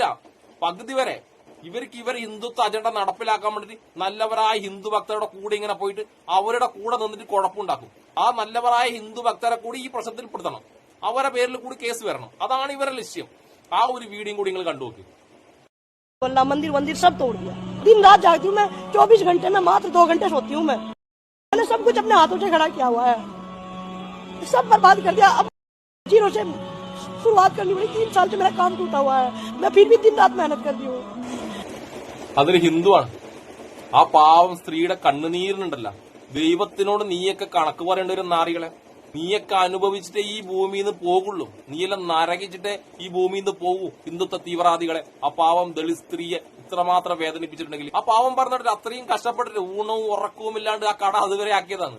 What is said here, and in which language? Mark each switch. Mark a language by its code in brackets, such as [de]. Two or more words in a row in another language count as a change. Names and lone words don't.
[ml] പകുതി വരെ ഇവർ ഹിന്ദുത്വ അജണ്ട നടപ്പിലാക്കാൻ വേണ്ടിട്ട് നല്ലവരായ ഹിന്ദു ഭക്തരുടെ കൂടെ ഇങ്ങനെ പോയിട്ട് അവരുടെ കൂടെ നിന്നിട്ട് കുഴപ്പമുണ്ടാക്കും. ആ നല്ലവരായ ഹിന്ദു ഭക്തരെ കൂടി ഈ പ്രശ്നത്തിൽ പെടുത്തണം, അവരുടെ പേരിൽ കൂടി കേസ് വരണം. അതാണ് ഇവരുടെ ലക്ഷ്യം. ആ ഒരു വീഡിയോ കൂടി നിങ്ങൾ കണ്ടു നോക്കി. [hi] मंदिर सब तोड़ दिया। दिन रात जागती हूँ मैं, 24 घंटे में मात्र 2 घंटे सोती हूँ मैं। मैंने सब कुछ अपने हाथों से खड़ा किया हुआ है, सब बर्बाद कर दिया। अब जीरो से शुरुआत करनी पड़ी। 3 साल से मेरा काम टूटा हुआ है, मैं फिर भी दिन रात मेहनत कर रही हूँ. [ml] അതൊരു ഹിന്ദുവാണ്. ആ പാവം സ്ത്രീയുടെ കണ്ണുനീരിനുണ്ടല്ല, ദൈവത്തിനോട് നീയൊക്കെ കണക്ക് പറയേണ്ട ഒരു നാറികളെ. നീയൊക്കെ അനുഭവിച്ചിട്ടേ ഈ ഭൂമിയിൽ നിന്ന് പോകുള്ളൂ. നീയെല്ലാം നരകിച്ചിട്ടേ ഈ ഭൂമിയിൽ നിന്ന് പോകൂ. ഹിന്ദുത്വ തീവ്രവാദികളെ, ആ പാവം ദളിത് സ്ത്രീയെ ഇത്രമാത്രം വേദനിപ്പിച്ചിട്ടുണ്ടെങ്കിൽ, ആ പാവം പറഞ്ഞിട്ട് അത്രയും കഷ്ടപ്പെട്ടിട്ട് ഊണവും ഉറക്കവും ഇല്ലാണ്ട് ആ കട അതുവരെ ആക്കിയതാണ്.